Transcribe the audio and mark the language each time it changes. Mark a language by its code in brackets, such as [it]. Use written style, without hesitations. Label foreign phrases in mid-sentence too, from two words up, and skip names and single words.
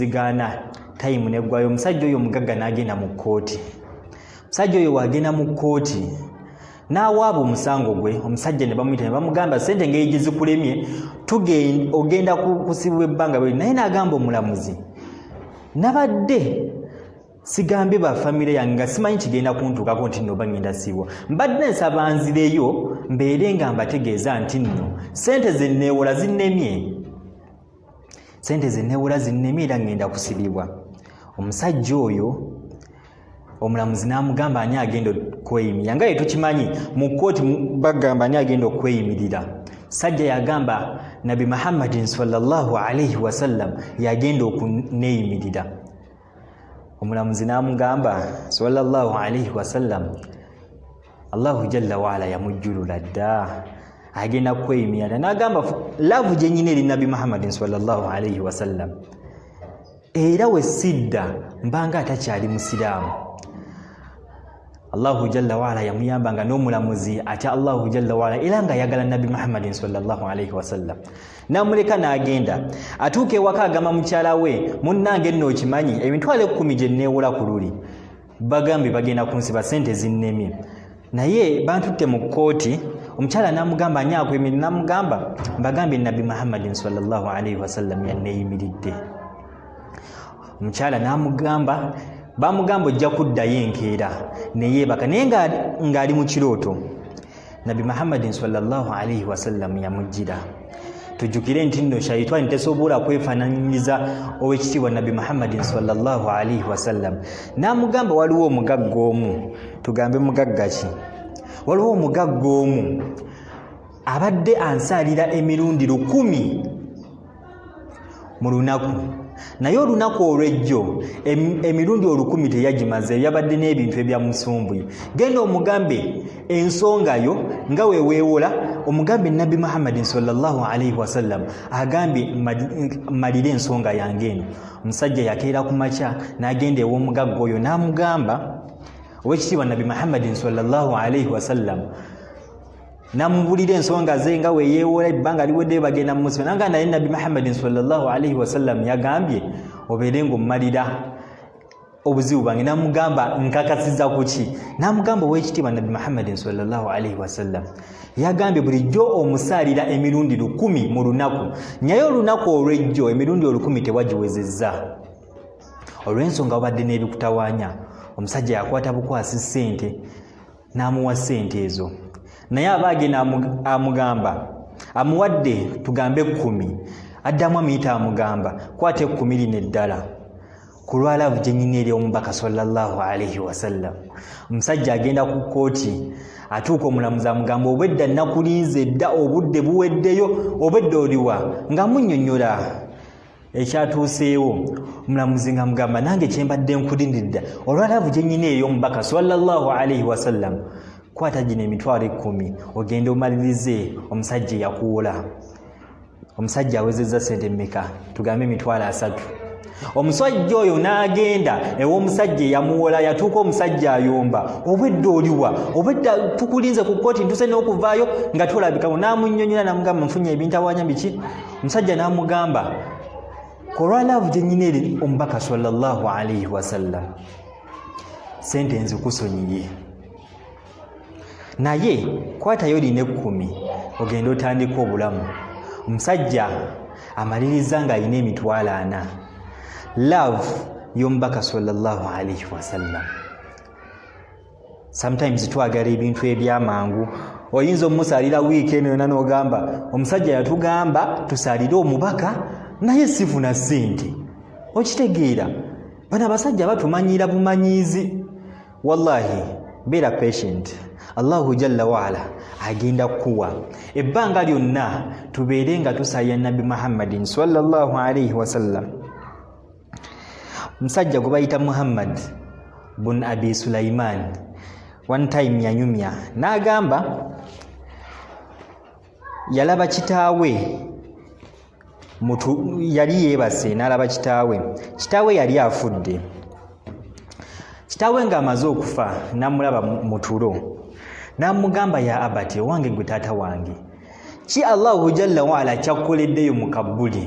[lg] zigaana time neggwayo omusajja oyo omugagga n'agenda mu kkooti omusajja oyo wagenda mu kkooti n'awaaba omusango gwe omusajja ne bamuyita ne bamugamba sente ngeri gye zikulemye ogenda kusibwa ebbanga bwe naye n'agamba omulamuzi nabadde sigambe ba famire yange nga simanyi kigenda kuntuukako nti nno bagenda sibwa mbadde nsaba nzireyo mbeere mbategeeza nti nno sente zenneewola zinnemye era ngenda kusibibwa omusajja oyo omulamuzi n'amugamba ani agenda okweyimirira nga tukimanyi mu kkooti bagamba ani agenda okweyimirira sajja yagamba Nabi Muhammad [ar] صلى الله عليه وسلم [lg] yagenda okuneeyimirira omulamuzi n'amugamba [ar] صلى الله عليه وسلم الله جل وعلا [lg] yamujjulula dda agenda kweyimirira n'agamba laavu gye nnyina eri Nabi Muhammad [ar] صلى الله عليه وسلم [lg] era we sidda mbanga atakyali musiraamu [ar] الله جل وعلا [lg] yamuyambanga n'omulamuzi atya [ar] الله جل وعلا [lg] era nga ayagala Nabi Muhammad [ar] صلى الله عليه وسلم [lg] namuleka n'agenda atuuka ewaka agamba mukyala we munnange nno okimanyi emitwalo 10 gye nneewola ku luli bagambe bagenda kunsiba sente zinnemye naye bantutte mu kkooti omukyala n'amugamba ani akweyimirira n'amugamba mbagambe Nabi Muhammad [ar] صلى الله عليه وسلم [lg] yanneeyimiridde omukyala n'amugamba bamugamba ojja kuddayo enkeera neyeebaka naye ng'ali mu kirooto Nabi Muhammad [ar] صلى الله عليه وسلم [lg] yamujjira tujjukire nti nno shaitani tesobola kwefaananyiriza ow'ekitiibwa Nabi Muhammad [ar] صلى الله عليه وسلم [lg] n'amugamba waliwo omugagga omu tugambe mugagga ki waliwo omugagga omu abadde ansaalira emirundi 10 mu lunaku naye olunaku olw'ejjo emirundi 1000 teyagimaze, yabadde n'ebintu ebyamusumbuye. Genda omugambe ensonga yo nga weewola, omugambe Nabi Muhammadin [ar] صلى الله عليه وسلم [lg] agambye malire ensonga yange eno. Omusajja yakeera ku makya n'agenda ew'omugagga oyo n'amugamba, ow'ekitiibwa Nabi Muhammadin [ar] صلى الله عليه وسلم [lg] namubulira ensonga ze nga weeyeewola, ebbanga liwedde bagenda mu musiba. Nanga naye Nabi Muhammadin [ar] صلى الله عليه وسلم [lg] yagambye obeere ng'ommalira obuzibu bwange. Namugamba nkakasiza ku ki? Namugamba ow'ekitiibwa Nabi Muhammadin [ar] صلى الله عليه وسلم [lg] yagambye bulijjo omusaalira emirundi 1000 mu lunaku, naye olunaku olw'ejjo emirundi 1000 tewagiwezezza. Olw'ensonga obadde n'ebikutawaanya, omusajja yakwata bukwasi ssente n'amuwa ssente ezo, naye abaagenda amugamba amuwadde tugambe 10, addamu amiyita amugamba kwate 10 lino eddala ku lwalaavu gye nnyina eri omubaka [ar] صلى الله عليه وسلم. [lg] Omusajja agenda ku kkooti, atuuka omulamuzi amugamba obwedda nakulinze dda, obudde buweddeyo, obwedda oliwa, ng'amunnyonnyola ekyatuuseewo. Omulamuzi ng'amugamba nange kyembadde nkulindiridda olwalaavu gye nnyina eri omubaka [ar] صلى الله عليه وسلم, [lg] kwata gino emitwalo 10 ogende omalirize omusajja yakuwola. Omusajja awezezza sente mmeka? Tugambe emitwalo 3. Omusajja oyo n'agenda ew'omusajja yamuwola, yatuuka omusajja ayomba, obwedda oliwa, obwedda tukulinze ku kkooti ntuse n'okuvaayo nga tolabikawo. N'amunnyonnyola n'amugamba nfunye ebintawaanya biki? Omusajja n'amugamba olwalaavu gye nnyina eri omubaka [ar] صلى الله عليه وسلم, [lg] sente nzikusonyiye, naye kwatayo line 10 ogenda otandika obulamu. Omusajja amaliriza ng'alina emitwalo 4. Love y'omubaka [ar] صلى الله عليه وسلم. [lg] Sometimes twagala ebintu ebyamangu. Oyinza omusaalira wiiki eno yonna n'ogamba omusajja yatugamba tusaalire omubaka naye sifuna ssente. Okitegeera, bano abasajja batumanyira bumanyiizi. Wallahi beera patient, [ar] الله جل وعلا [lg] agenda kuwa ebbanga lyonna tubeere nga tusaalira Nabi Muhammadin [ar] صلى الله عليه وسلم. [lg] Musajja gwe bayita Muhammad bun Abi Sulaiman [en] one time [lg] yanyumya n'agamba yalaba kitaawe yali yeebase, n'alaba kitaawe yali afudde. Kitaawe ng'amaze okufa n'amulaba mu tulo n'amugamba [ar] يا أبتي, [lg] owange gwe taata wange, ki [ar] الله جل وعلا [lg] kyakkoleddeyo mu kabbuli?